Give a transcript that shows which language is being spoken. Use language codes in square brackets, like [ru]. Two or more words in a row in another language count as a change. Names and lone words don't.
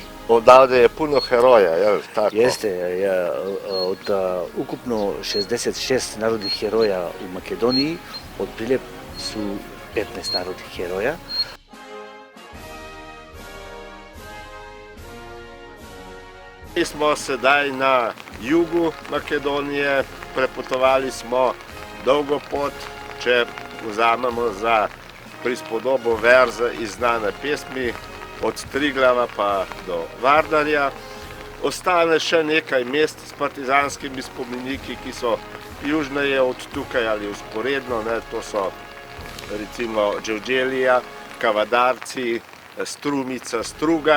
[sr] Odavde je puno heroja, jel tako? Jeste, od ukupno 66 narodnih heroja u Makedoniji, od Prilep su 15 narodnih heroja. [sl] Mi smo sedaj na jugu Makedonije, prepotovali smo dolgo pot, če vzamemo za prispodobo verza iz znane pesmi, od Triglava pa do Vardarja. Ostane še nekaj mest s partizanskimi spomeniki, ki so južneje od tukaj ali usporedno, to so recimo Đevđelija, Kavadarci, Strumica, Struga.